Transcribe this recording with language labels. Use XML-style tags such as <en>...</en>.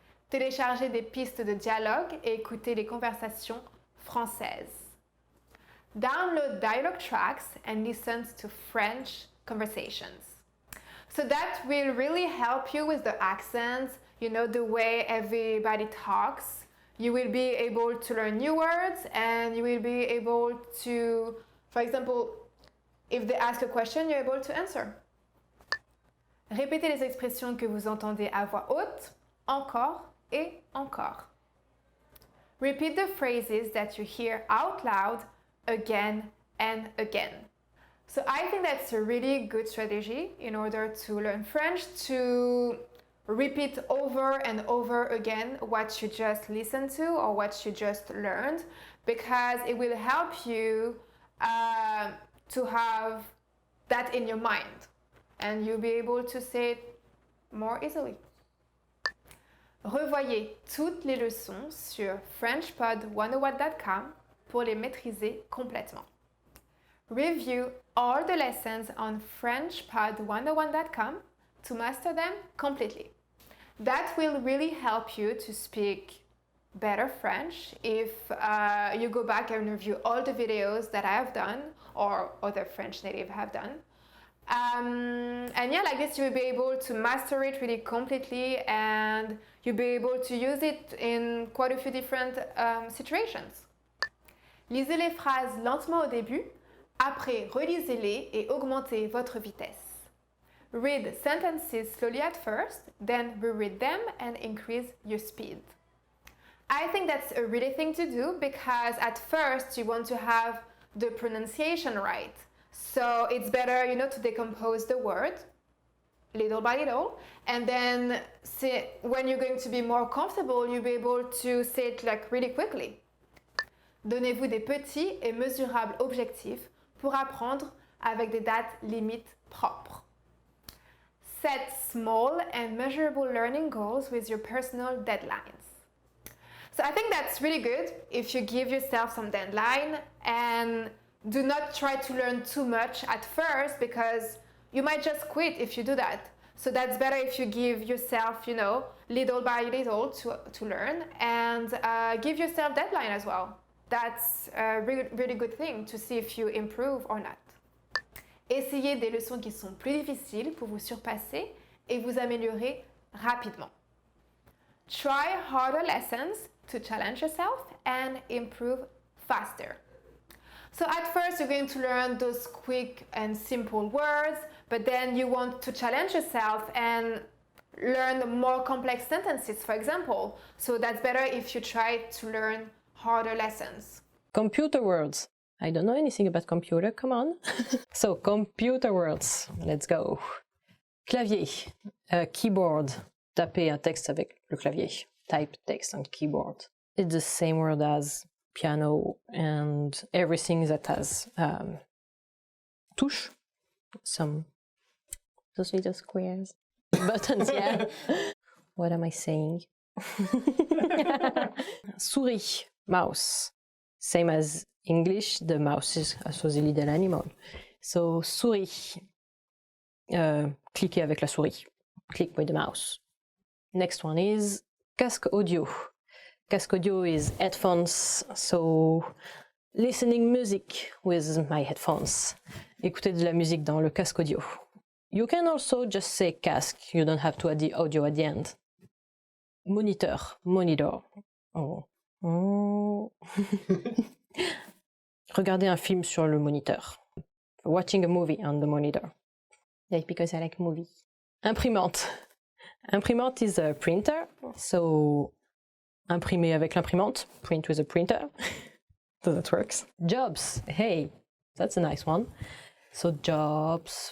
<fr>Téléchargez des pistes de dialogue et écoutez les conversations françaises.</fr> <en>Download dialogue tracks and listen to French conversations. So that will really help you with the accents, you know, the way everybody talks. You will be able to learn new words and you will be able to, for example, if they ask a question, you're able to answer.</en> <fr>Répétez les expressions que vous entendez à voix haute, encore et encore.</fr> <en>Repeat the phrases that you hear out loud again and again. So I think that's a really good strategy in order to learn French, to repeat over and over again what you just listened to or what you just learned, because it will help you to have that in your mind and you'll be able to say it more easily.</en> <fr>Revoyez toutes les leçons sur FrenchPod101.com pour les maîtriser complètement.</fr> <en>Review all the lessons on FrenchPod101.com to master them completely. That will really help you to speak better French if you go back and review all the videos that I have done or other French native have done. And yeah, like this you will be able to master it really completely and you'll be able to use it in quite a few different situations.</en> <fr>Lisez les phrases lentement au début, après relisez-les et augmentez votre vitesse.</fr> <en>Read sentences slowly at first, then reread them and increase your speed. I think that's a really thing to do because at first you want to have the pronunciation right. So it's better, to decompose the word little by little, and then when you're going to be more comfortable, you'll be able to say it like really quickly.</en> <fr>Donnez-vous des petits et mesurables objectifs pour apprendre avec des dates limites propres.</fr> <en>Set small and measurable learning goals with your personal deadlines. So I think that's really good if you give yourself some deadline and do not try to learn too much at first because you might just quit if you do that. So that's better if you give yourself, little by little to learn and give yourself deadline as well. That's a really, really good thing to see if you improve or not.</en> <fr>Essayez des leçons qui sont plus difficiles pour vous surpasser et vous améliorer rapidement.</fr> <en>Try harder lessons to challenge yourself and improve faster. So at first you're going to learn those quick and simple words, but then you want to challenge yourself and learn more complex sentences, for example. So that's better if you try to learn harder lessons. Computer words. I don't know anything about computer, come on. So, computer words, let's go.</en> <fr>Clavier, keyboard. Taper un texte avec le clavier.</fr> <en>Type text on keyboard. It's the same word as piano and everything that has touche. Those little squares. Buttons, yeah. What am I saying?</en> <fr>Souris, mouse.</fr> <en>Same as English, the mouse is also the little animal. So, souris.</en> <fr>Cliquez avec la souris.</fr> <en>Click with the mouse. Next one is casque audio. Casque audio is headphones, so listening music with my headphones.</en> <fr>Écouter de la musique dans le casque audio.</fr> <en>You can also just say casque, you don't have to add the audio at the end. Monitor, monitor. Oh.</en> <fr>Regarder un film sur le moniteur.</fr> <en>Watching a movie on the monitor. Like because I like movies. Imprimante. Imprimante is a printer, so</en> <fr>imprimer avec l'imprimante,</fr> <en>print with a printer. So that works. Jobs. Hey, that's a nice one. So jobs.</en>